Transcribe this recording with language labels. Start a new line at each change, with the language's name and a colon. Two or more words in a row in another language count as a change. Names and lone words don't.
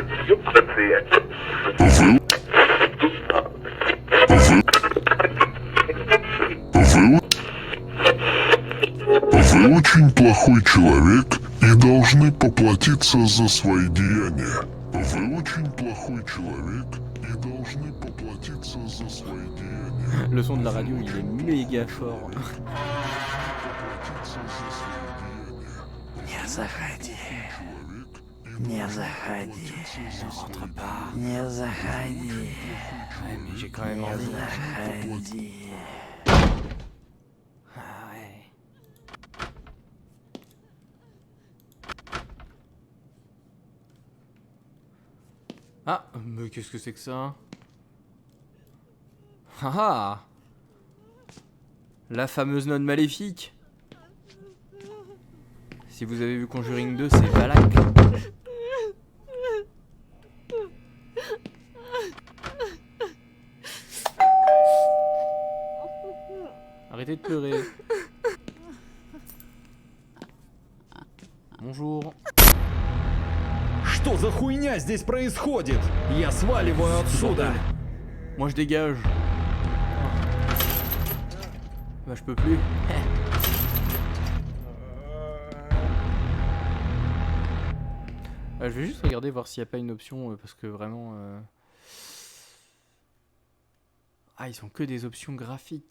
Russian: Вы очень плохой человек и должны поплатиться за свои деяния. Вы очень плохой человек и должны поплатиться за свои деяния.
French: Le son de la radio, il est méga fort.
Russian: Не заходи. Не заходи.
French: Ne rentre pas.
Russian: Не заходи.
French: Ouais, mais j'ai quand même envie.
Russian: Заходи.
French: Ah ouais. Ah, mais qu'est-ce que c'est que ça? Ah ah! La fameuse nonne maléfique! Si vous avez vu Conjuring 2, c'est Valak. Arrêtez de pleurer. Bonjour.
Russian: Что за хуйня здесь происходит? Я сваливаю отсюда.
French: Moi je dégage. Bah je peux plus. Je vais juste regarder voir s'il n'y a pas une option parce que vraiment... Ah, ils sont que des options graphiques.